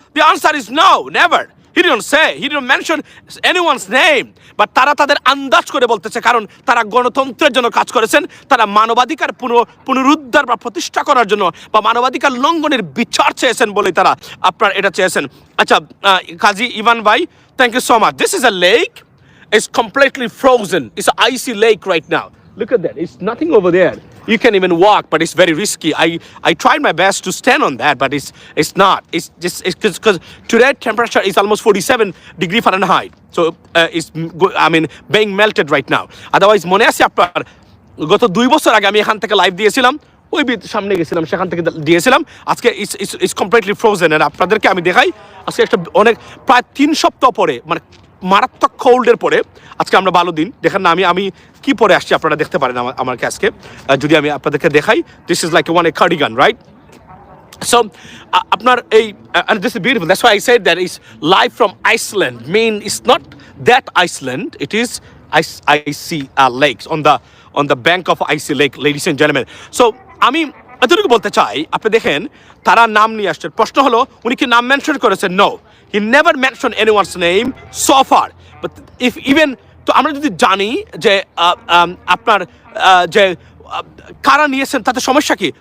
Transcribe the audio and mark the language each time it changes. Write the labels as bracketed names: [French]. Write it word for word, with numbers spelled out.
[English] The answer is now never. He didn't say, he didn't mention anyone's name, [Bangla] but তারা তাদের আন্দাজ করে বলতেছে, কারণ তারা গণতন্ত্রের জন্য কাজ করেছেন, তারা মানবাধিকার পুনঃ পুনরুদ্ধার বা প্রতিষ্ঠা করার জন্য বা মানবাধিকার লঙ্ঘনের বিচার চেয়েছেন বলে তারা আপনার এটা চেয়েছেন। [English] আচ্ছা, আহ, কাজী ইভান ভাই, thank you so much. This is a lake, it's completely frozen. It's an icy lake right now. Look at that. It's nothing over there. You can even walk, but it's very risky. I, I tried my best to stand on that, but it's it's not. It's just it's because today temperature is almost forty-seven degree Fahrenheit. So uh, it's m- go, I mean being melted right now. [Bangla] Otherwise, মনে আছে আপনার গত দুই বছর আগে আমি এখান থেকে লাইভ দিয়েছিলাম, ওই বি- সামনে গেছিলাম, সেখান থেকে দা- দিয়েছিলাম। আজকে [English] It's it's completely frozen. [Bangla] আর আপনাদেরকে আমি দেখাই, আজকে একটা অনেক প্রায় তিন সপ্তাহ পরে, মানে মারাত্মক কোল্ডের পরে আজকে আমরা ভালো দিন। দেখেন না, আমি আমি কি পরে আসছি আপনারা দেখতে পারেন। আমার আমাকে আজকে আহ, যদি আমি আপনাদেরকে দেখাই, [English] This is like one a cardigan, right? So, uh, [Bangla] আপনার এই [English] uh, and this is beautiful. That's why I said that is live from Iceland. Mean it's not that Iceland. It is ice, icy uh, lakes on the on the bank of icy lake, ladies and gentlemen. [Bangla] So আমি এতটুকু বলতে চাই, আপনি দেখেন তারা নাম নিয়ে আসছেন। প্রশ্ন হলো উনি কি নাম মেনশন করেছেন? [English] No, he never mention anyone's name so far. But if even [Bangla] তো আমরা যদি জানি যে আহ, আম, আপনার আহ, যে আহ, কারা নিয়েছেন তাতে সমস্যা কি?